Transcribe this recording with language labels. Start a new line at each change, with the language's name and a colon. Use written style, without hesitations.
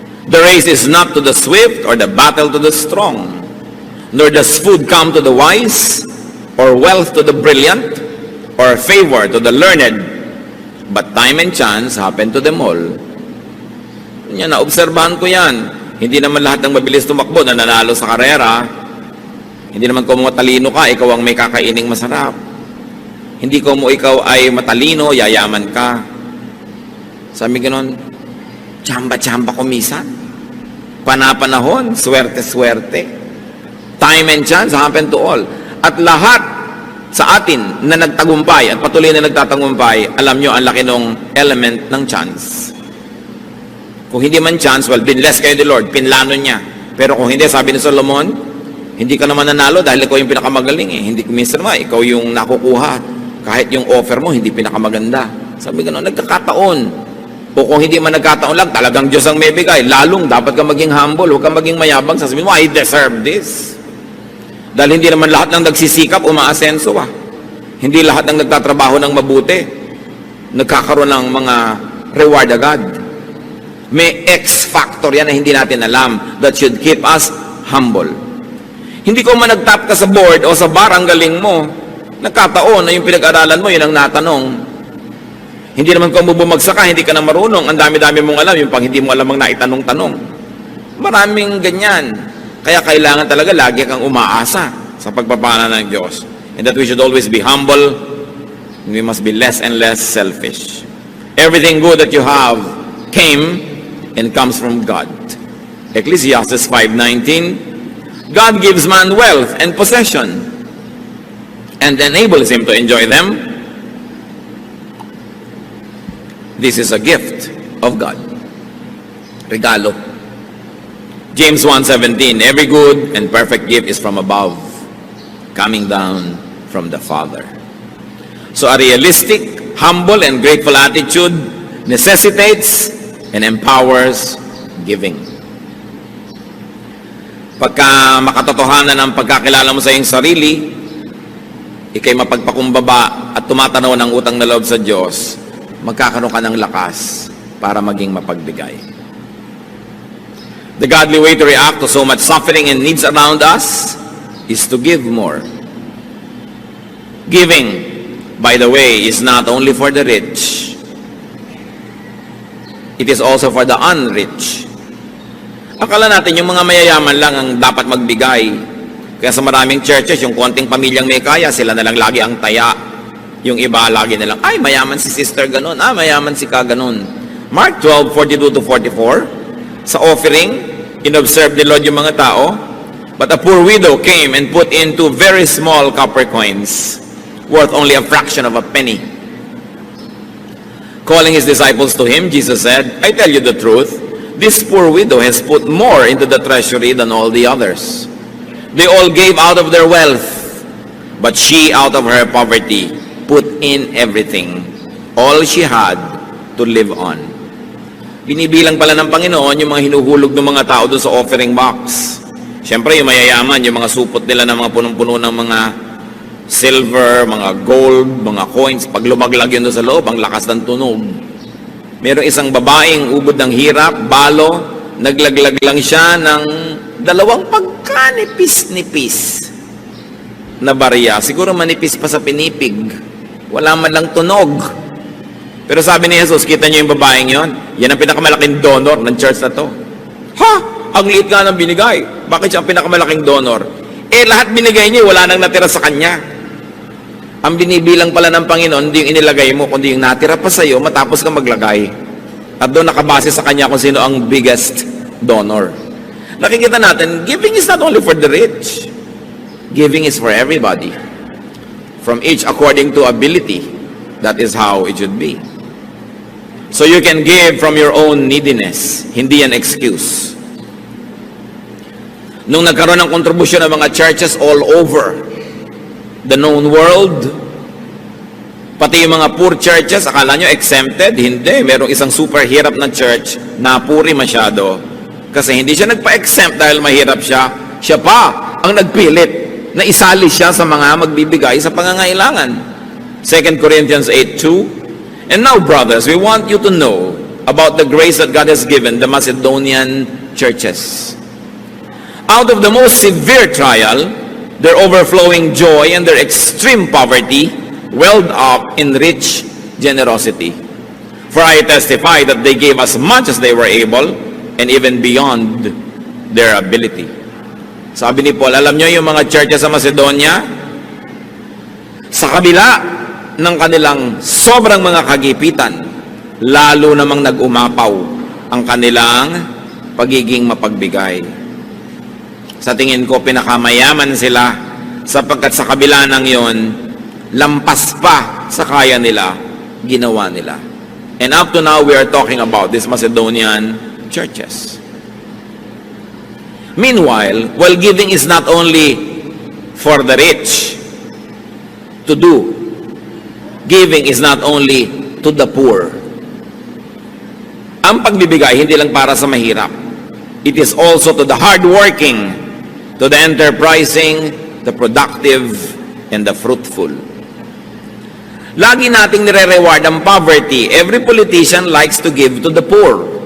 English: The race is not to the swift or the battle to the strong, nor does food come to the wise, or wealth to the brilliant, or favor to the learned, but time and chance happen to them all.
Filipino: Yan, naobserbahan ko yan. Hindi naman lahat ng mabilis tumakbo na nanalo sa karera. Hindi naman kung matalino ka, ikaw ang may kakaining masarap. Hindi kung ikaw ay matalino, yayaman ka. Sabi ganon, tsamba-tsamba kumisan. Panapanahon, swerte-swerte.
English: Time and chance happen to all.
Filipino: At lahat sa atin na nagtagumpay at patuloy na nagtatagumpay, alam nyo, ang laki ng element ng chance. Kung hindi man chance, well, binless kayo ni Lord, pinlano niya. Pero kung hindi, sabi ni Solomon, hindi ka naman nanalo dahil ikaw yung pinakamagaling eh. Hindi minsan naman, ikaw yung nakukuha. Kahit yung offer mo, hindi pinakamaganda. Sabi gano'n, nagkakataon. O kung hindi man nagkataon lang, talagang Diyos ang may bigay. Lalong dapat ka maging humble, huwag ka maging mayabang. Sasabihin mo,
English: I deserve this.
Filipino: Dahil hindi naman lahat ng nagsisikap umaasenso ah. Hindi lahat ng nagtatrabaho ng mabuti nagkakaroon ng mga reward agad. May X factor yan na hindi natin alam
English: that should keep us humble.
Filipino: Hindi ko man nag-top ka sa board o sa bar ang galing mo, nagkataon na yung pinag-aralan mo, yun ang natanong. Hindi naman kung bumagsak ka, hindi ka na marunong, ang dami-dami mong alam, yung pang hindi mo alam ang naitanong-tanong. Maraming ganyan. Kaya kailangan talaga lagi kang umaasa sa pagpapala ng Diyos.
English: And that we should always be humble, and we must be less and less selfish. Everything good that you have came and comes from God. Ecclesiastes 5:19, God gives man wealth and possession and enables him to enjoy them. This is a gift of God.
Filipino: Regalo.
English: James 1:17, every good and perfect gift is from above, coming down from the Father. So a realistic, humble, and grateful attitude necessitates and empowers giving.
Filipino: Pagka makatotohanan ang pagkakilala mo sa iyong sarili, ikay mapagpakumbaba at tumatanaw ng utang na loob sa Diyos, magkakaroon ka ng lakas para maging mapagbigay.
English: The godly way to react to so much suffering and needs around us is to give more. Giving, by the way, is not only for the rich. It is also for the unrich.
Filipino: Akala natin yung mga mayayaman lang ang dapat magbigay. Kaya sa maraming churches, yung konting pamilyang may kaya, sila na lang lagi ang taya. Yung iba lagi na lang, ay mayaman si sister ganun, mayaman si ka ganun.
English: Mark 12:42-44,
Filipino: sa offering, inobserve ni Lord yung mga tao,
English: but a poor widow came and put in 2 very small copper coins, worth only a fraction of a penny. Calling his disciples to him, Jesus said, I tell you the truth, this poor widow has put more into the treasury than all the others. They all gave out of their wealth, but she out of her poverty put in everything, all she had to live on.
Filipino: Binibilang pala ng Panginoon yung mga hinuhulog ng mga tao doon sa offering box. Siyempre, yung mayayaman, yung mga supot nila ng mga punong-puno ng mga silver, mga gold, mga coins, pag lumaglag yun doon sa loob, ang lakas ng tunog. Merong isang babaeng ubod ng hirap, balo, naglaglag lang siya ng 2 pagkanipis-nipis na barya. Siguro manipis pa sa pinipig. Wala man lang tunog. Pero sabi ni Jesus, kita niyo yung babaeng yon? Yan ang pinakamalaking donor ng church na to. Ha? Ang liit nga ng binigay. Bakit siya ang pinakamalaking donor? Lahat binigay niya, wala nang natira sa kanya. Ang binibilang pala ng Panginoon, hindi yung inilagay mo, kundi yung natira pa sa'yo, matapos ka maglagay. At doon nakabase sa kanya kung sino ang biggest donor. Nakikita natin,
English: giving is not only for the rich. Giving is for everybody. From each according to ability. That is how it should be. So you can give from your own neediness.
Filipino: Hindi yan excuse. Nung nagkaroon ng kontribusyon ng mga churches
English: all over the known world,
Filipino: pati yung mga poor churches, akala nyo exempted? Hindi. Merong isang super hirap na church na puri masyado. Kasi hindi siya nagpa-exempt dahil mahirap siya. Siya pa ang nagpilit na isali siya sa mga magbibigay sa pangangailangan.
English: 2 Corinthians 8:2. And now, brothers, we want you to know about the grace that God has given the Macedonian churches. Out of the most severe trial, their overflowing joy and their extreme poverty welled up in rich generosity. For I testify that they gave as much as they were able and even beyond their ability.
Filipino: Sabi ni Paul, alam nyo yung mga churches sa Macedonia, sa kabila ng kanilang sobrang mga kagipitan, lalo namang nag-umapaw ang kanilang pagiging mapagbigay. Sa tingin ko, pinakamayaman sila sapagkat sa kabila ng yon, lampas pa sa kaya nila, ginawa nila.
English: And up to now, we are talking about these Macedonian churches. Meanwhile, while giving is not only for the rich to do, giving is not only to the poor.
Filipino: Ang pagbibigay, hindi lang para sa mahirap.
English: It is also to the hardworking, to the enterprising, the productive, and the fruitful.
Filipino: Lagi nating nire-reward ang poverty.
English: Every politician likes to give to the poor.